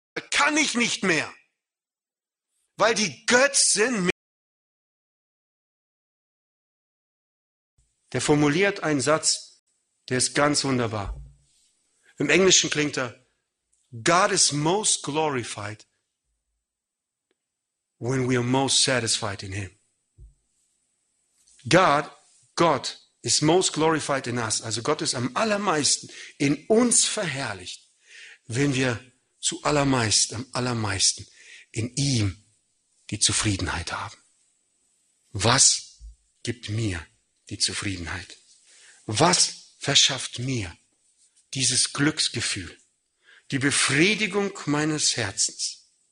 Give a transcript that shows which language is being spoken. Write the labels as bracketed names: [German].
[German] kann ich nicht mehr, weil die Götzen mich. Der formuliert einen Satz, der ist ganz wunderbar. Im Englischen klingt er: [English] God is most glorified when we are most satisfied in him. Gott is most glorified in us. [German] Also Gott ist am allermeisten in uns verherrlicht, wenn wir am allermeisten in ihm die Zufriedenheit haben. Was gibt mir die Zufriedenheit? Was verschafft mir dieses Glücksgefühl, die Befriedigung meines Herzens?